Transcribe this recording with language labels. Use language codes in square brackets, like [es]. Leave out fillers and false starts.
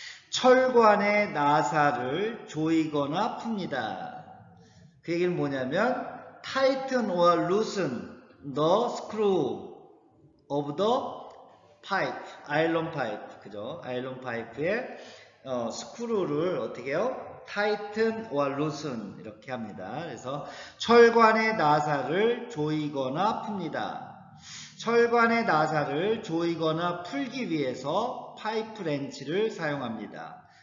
[ko] 철관의 나사를 조이거나 풉니다. 그 얘기는 뭐냐면 [en] tighten or loosen the screw of the pipe, 아일론 파이프, 그죠? [ko] 아일론 파이프의 스크루를 어떻게 해요? [en] tighten or loosen [ko] 이렇게 합니다. 그래서 철관의 나사를 조이거나 풉니다. 철관의 나사를 조이거나 풀기 위해서 파이프 렌치를 사용합니다.